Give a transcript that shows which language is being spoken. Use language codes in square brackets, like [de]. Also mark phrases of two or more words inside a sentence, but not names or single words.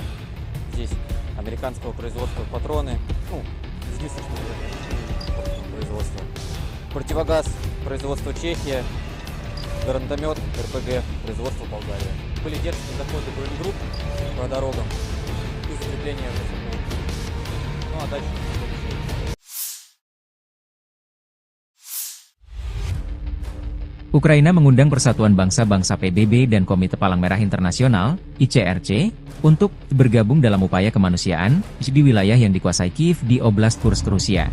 [ru] Здесь американского производства патроны, излишечного производства. Противогаз производства Чехия, гранатомет РПГ производства Болгария. Были дерзкие заходы боегрупп по дорогам и закрепление ВСУ. Ну а дальше... [id] Ukraina mengundang Persatuan Bangsa-Bangsa PBB dan Komite Palang Merah Internasional, ICRC, untuk bergabung dalam upaya kemanusiaan di wilayah yang dikuasai Kiev di Oblast Kursk, Rusia.